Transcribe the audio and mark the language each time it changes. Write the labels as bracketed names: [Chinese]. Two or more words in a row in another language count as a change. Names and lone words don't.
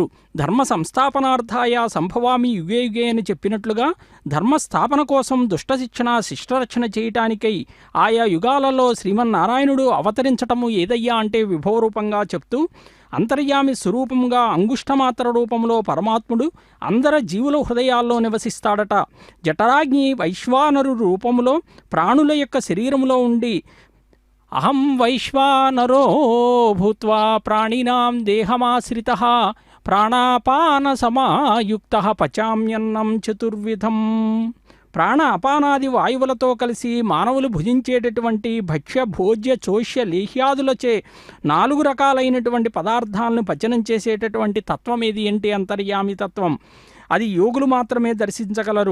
[Sanskrit] ధర్మ సంస్థాపనార్థాయ సంభవామి యుగే యుగే [Telugu] అని చెప్పినట్లుగా ధర్మస్థాపన కోసం దుష్టశిక్షణ శిష్టరక్షణ చేయటానికై ఆయా యుగాలలో శ్రీమన్నారాయణుడు అవతరించటము ఏదయ్యా అంటే విభవ రూపంగా చెప్తూ అంతర్యామి స్వరూపంగా అంగుష్టమాత్ర రూపంలో పరమాత్ముడు అందరి జీవుల హృదయాల్లో నివసిస్తాడట. జఠరాగ్ని వైశ్వానరు రూపంలో ప్రాణుల యొక్క శరీరంలో ఉండి [Sanskrit] అహం వైశ్వానరో భూత్వా ప్రాణినాం దేహమాశ్రితః ప్రాణాపాన సమాయుక్త పచామ్యన్నం చతుర్విధం. [Telugu] ప్రాణ అపానాది వాయువులతో కలిసి మానవులు భుజించేటటువంటి భక్ష్య భోజ్య చోష్య లేహ్యాదులచే 4 రకాలైనటువంటి పదార్థాలను పచనం చేసేటటువంటి తత్వం ఏది అంటే అంతర్యామి తత్వం. అది యోగులు మాత్రమే దర్శించగలరు.